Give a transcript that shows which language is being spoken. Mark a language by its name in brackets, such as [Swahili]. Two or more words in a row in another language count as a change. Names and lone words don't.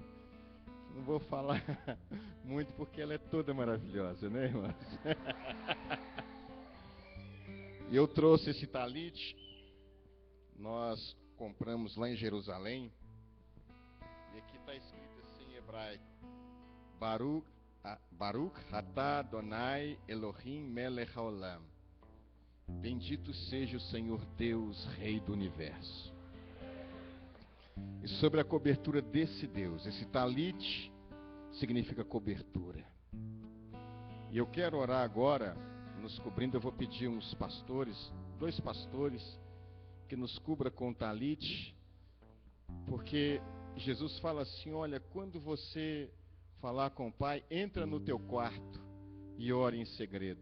[Portuguese] Não vou falar muito porque ela é toda maravilhosa, né, irmãs? E eu trouxe esse talite. Nós compramos lá em Jerusalém. E aqui está escrito assim em hebraico: [Hebrew] ברוך אתה אדני אלהים מלך העולם. [Portuguese] Bendito seja o Senhor Deus, Rei do Universo. E sobre a cobertura desse Deus, esse talit significa cobertura. E eu quero orar agora, nos cobrindo. Eu vou pedir uns pastores, 2 pastores, que nos cubra com o talit, porque Jesus fala assim: olha, quando você falar com o Pai, entra no teu quarto e ore em segredo.